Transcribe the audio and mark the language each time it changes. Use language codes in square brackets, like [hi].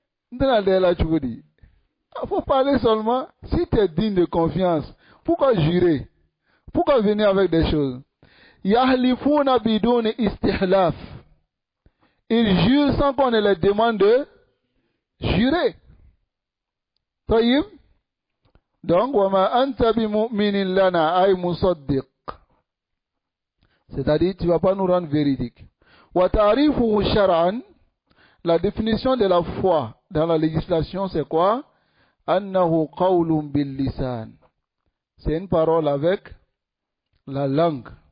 [fr] Il faut parler seulement. Si tu es digne de confiance, pourquoi jurer? Pourquoi venir avec des choses? [ar] Yahlifuna biduni istihlaf. [fr] Ils jurent sans qu'on ne les demande de jurer. Taïm. [ar] Donc, وَمَا أَنْتَ بِمُؤْمِنٍ لَنَا أَيْ مُصَدِّقٍ. [fr] C'est-à-dire, tu ne vas pas nous rendre véridiques. [ar] Wa ta'rifuhu shar'an, [fr] la définition de la foi dans la législation, c'est quoi? [ar] Annahu qawlun bil lisan. [fr] C'est une parole avec la langue.